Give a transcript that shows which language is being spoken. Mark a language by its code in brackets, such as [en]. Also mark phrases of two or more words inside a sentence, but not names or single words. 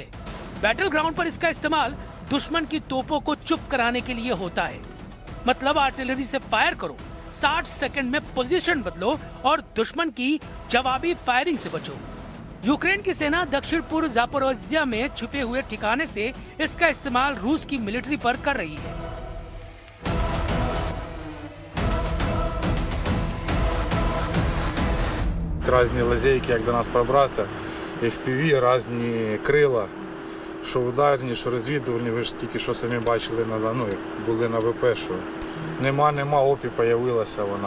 [en] battle ground [hi] पर इसका इस्तेमाल दुश्मन की तोपों को चुप कराने के लिए होता है। मतलब आर्टिलरी से फायर करो, 60 सेकंड में पोजीशन बदलो और दुश्मन की जवाबी फायरिंग से बचो। यूक्रेन की सेना दक्षिण पूर्व जापोरोजिया में छुपे हुए ठिकाने से इसका इस्तेमाल रूस की मिलिट्री पर कर रही है। [uk] Різні лазейки, як до нас пробратися, FPV, різні крила, що ударні, що розвідувальні, ви ж тільки що самі бачили, як були на ВП, що нема, ОПІ з'явилася вона.